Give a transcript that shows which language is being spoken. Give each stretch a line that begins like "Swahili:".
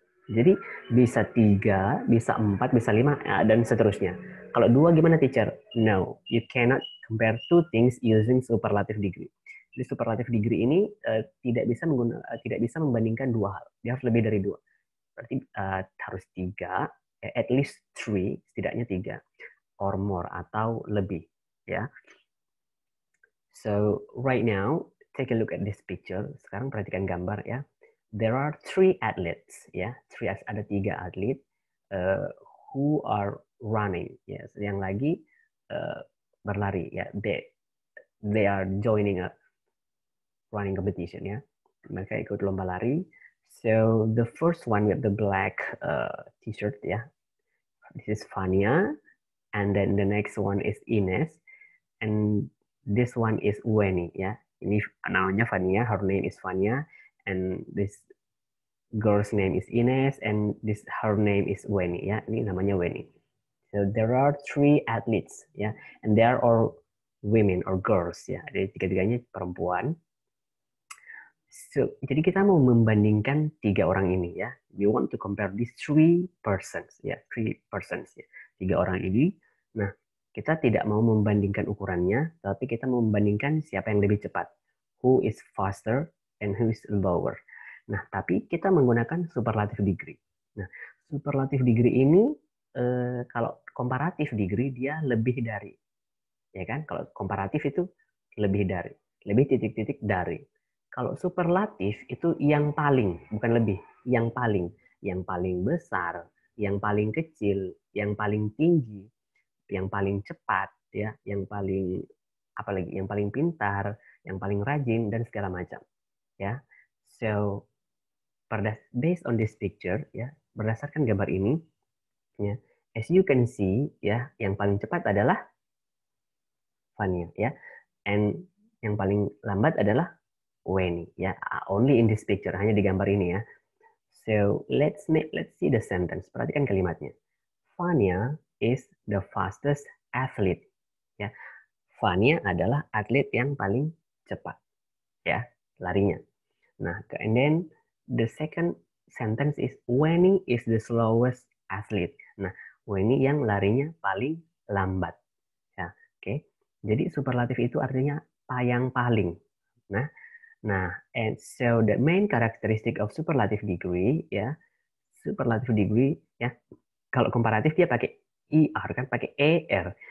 Indonesian: Jadi bisa 3, bisa 4, bisa 5, dan seterusnya. Kalau 2 gimana teacher?
English: No, you cannot compare two things using superlative degree.
Indonesian: Jadi superlative degree ini tidak bisa membandingkan dua hal. Dia harus lebih dari 2. Berarti harus 3,
English: at least 3,
Indonesian: setidaknya 3
English: or more
Indonesian: atau lebih, ya.
English: So right now, take a look at this picture.
Indonesian: Sekarang perhatikan gambar ya.
English: There are 3 athletes
Indonesian: ya, ada 3 atlet
English: who are running
Indonesian: ya, yang lagi berlari ya.
English: They are joining a running competition ya.
Indonesian: Mereka ikut lomba lari.
English: So the first one with the black t-shirt
Indonesian: ya.
English: This is Fania, and then the next one is Ines, and this one is Weni ya.
Indonesian: Ini namanya Fania,
English: her name is Fania, and this girl's name is Ines, and her name is Weni ya.
Indonesian: Ini namanya Weni.
English: So there are 3 athletes ya, and they are all women or girls ya.
Indonesian: Jadi tiga-tiganya perempuan. So, jadi kita mau membandingkan 3 orang ini ya.
English: We want to compare these 3 persons
Indonesian: ya, 3 persons ya. 3 orang ini. Nah, Kita tidak mau membandingkan ukurannya, tapi kita mau membandingkan siapa yang lebih cepat.
English: Who is faster and who is slower.
Indonesian: Nah, tapi kita menggunakan superlative degree. Nah, superlative degree ini kalau comparative degree dia lebih dari. Ya kan? Kalau komparatif itu lebih dari. Lebih titik-titik dari. Kalau superlatif itu yang paling, bukan lebih, yang paling. Yang paling besar, yang paling kecil, yang paling tinggi, yang paling cepat, ya, yang paling apalagi, yang paling pintar, yang paling rajin dan segala macam, ya.
English: So based on this picture,
Indonesian: ya, berdasarkan gambar ini, ya,
English: as you can see,
Indonesian: ya, yang paling cepat adalah Fania, ya, and yang paling lambat adalah Weni, ya,
English: only in this picture,
Indonesian: hanya di gambar ini, ya.
English: So let's see the sentence.
Indonesian: Perhatikan kalimatnya.
English: Fania is the fastest athlete, ya.
Indonesian: Fania adalah atlet yang paling cepat, ya, larinya.
English: Nah, and then the second sentence is Weni is the slowest athlete.
Indonesian: Nah, Weni yang larinya paling lambat, ya. Oke. Jadi superlatif itu artinya yang paling. Nah,
English: and so the main characteristic of superlative degree,
Indonesian: ya, superlative degree, ya, kalau komparatif dia pakai ER kan, pakai ER.